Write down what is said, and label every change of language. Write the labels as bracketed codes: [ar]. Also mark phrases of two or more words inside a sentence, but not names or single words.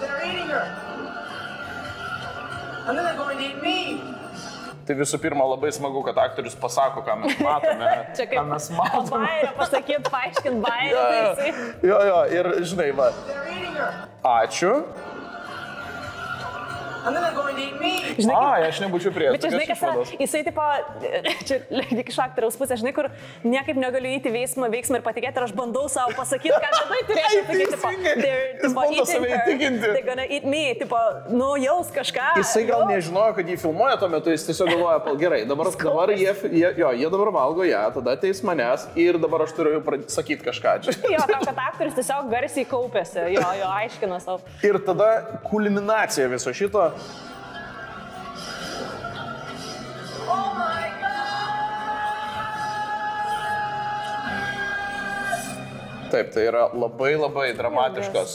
[lt] Tai visų pirma, labai smagu, kad aktorius pasako, ką mes matome. Čia kaip bairą pasakyti, paaiškint bairą. Jo, ir žinai, va. Ačiū. [en] And then they're going to eat me. [lt] Žinai, aš nebūčiau prie. Bet žinai, kas yra, jisai tipo, čia iš aktoriaus pusės, žinai, kur niekaip negaliu įti veiksmą ir patikėti, ir aš bandau savo pasakyti, ką tada turėčiau sakyti, tipo, [en] they're gonna eat me, [lt] tipo, nu, jaus kažką. Jisai gal nežinojo, kad jį filmuoja tuo metu, jis tiesiog galvoja, gerai, dabar jie dabar valgo ją, tada ateis manęs ir dabar aš turiu sakyti kažką. Jo, tam, kad aktorius tiesiog garsiai kaupėsi, jo, aiškina savo. Ir tada kulminacija viso šito. Taip, tai yra labai labai dramatiškas.